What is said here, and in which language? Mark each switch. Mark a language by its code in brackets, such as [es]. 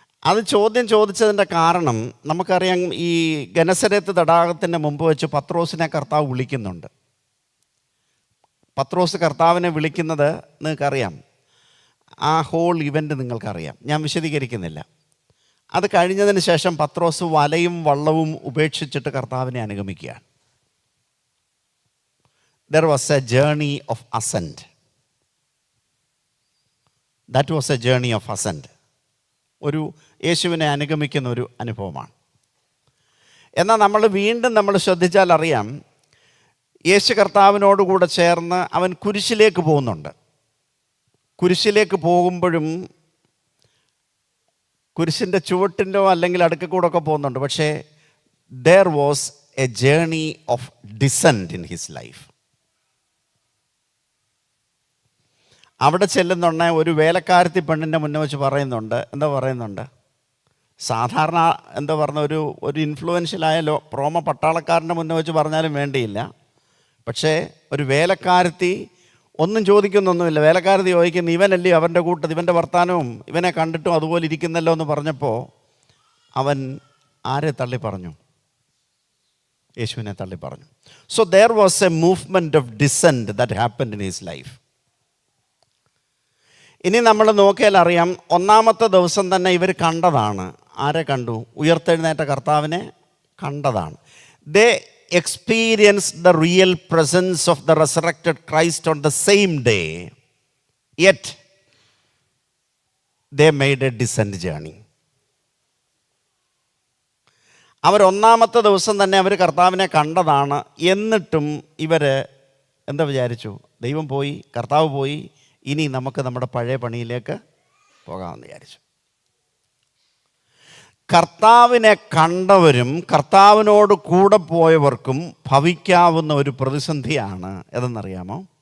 [ml] അത് ചോദ്യം ചോദിച്ചതിൻ്റെ കാരണം നമുക്കറിയാം. ഈ ഗനസരത്ത് തടാകത്തിൻ്റെ മുമ്പ് വെച്ച് പത്രോസിനെ കർത്താവ് വിളിക്കുന്നുണ്ട്. പത്രോസ് കർത്താവിനെ വിളിക്കുന്നത് നിങ്ങൾക്കറിയാം. ആ ഹോൾ ഇവൻ്റ് നിങ്ങൾക്കറിയാം, ഞാൻ വിശദീകരിക്കുന്നില്ല. അത് കഴിഞ്ഞതിന് ശേഷം പത്രോസ് വലയും വള്ളവും ഉപേക്ഷിച്ചിട്ട് കർത്താവിനെ അനുഗമിക്കുകയാണ്. [en] There was a journey of ascent. That was a journey of ascent. [ml] ഒരു യേശുവിനെ അനുഗമിക്കുന്ന ഒരു അനുഭവമാണ്. എന്നാൽ നമ്മൾ ശ്രദ്ധിച്ചാൽ അറിയാം, യേശു കർത്താവിനോടുകൂടെ ചേർന്ന് അവൻ കുരിശിലേക്ക് പോകുന്നുണ്ട്. കുരിശിലേക്ക് പോകുമ്പോഴും കുരിശിൻ്റെ ചുവട്ടിൻ്റെയോ അല്ലെങ്കിൽ അടുക്ക കൂടെ ഒക്കെ പോകുന്നുണ്ട്. പക്ഷേ [en] there was a journey of descent in his life. [ml] അവിടെ ചെല്ലുന്നുണ്ടെ ഒരു വേലക്കാരത്തി പെണ്ണിൻ്റെ മുന്നേ വെച്ച് പറയുന്നുണ്ട്. സാധാരണ ഒരു ഇൻഫ്ലുവൻഷ്യലായ റോമ പട്ടാളക്കാരൻ്റെ മുന്നേ വെച്ച് പറഞ്ഞാലും വേണ്ടിയില്ല. പക്ഷേ ഒരു വേലക്കാരത്തി ഒന്നും ചോദിക്കുന്നൊന്നുമില്ല. വേലക്കാരത്തി ചോദിക്കുന്നു, ഇവനല്ലേ അവൻ്റെ കൂട്ടത്തിൽ, ഇവൻ്റെ വർത്താനവും ഇവനെ കണ്ടിട്ടും അതുപോലെ ഇരിക്കുന്നല്ലോ എന്ന് പറഞ്ഞപ്പോൾ അവൻ ആരെ തള്ളി പറഞ്ഞു? യേശുവിനെ തള്ളി പറഞ്ഞു. [en] So there was a movement of descent that happened in his life. [ml] ഇനി നമ്മൾ നോക്കിയാൽ അറിയാം, ഒന്നാമത്തെ ദിവസം തന്നെ ഇവർ കണ്ടതാണ്. ആരെ കണ്ടു? ഉയർത്തെഴുന്നേറ്റ കർത്താവിനെ കണ്ടതാണ്. [en] They experienced the real presence of the resurrected Christ on the same day, yet they made a descent journey. [ml] അവർ ഒന്നാമത്തെ ദിവസം തന്നെ അവർ കർത്താവിനെ കണ്ടതാണ്. എന്നിട്ടും ഇവർ എന്താ വിചാരിച്ചു? ദൈവം പോയി, കർത്താവ് പോയി, ഇനി നമുക്ക് നമ്മുടെ പഴയ പണിയിലേക്ക് പോകാമെന്ന് വിചാരിച്ചു. കർത്താവിനെ കണ്ടവരും കർത്താവിനോട് കൂടെ പോയവർക്കും ഭവിക്കാവുന്ന ഒരു പ്രതിസന്ധിയാണ് ഏതെന്നറിയാമോ?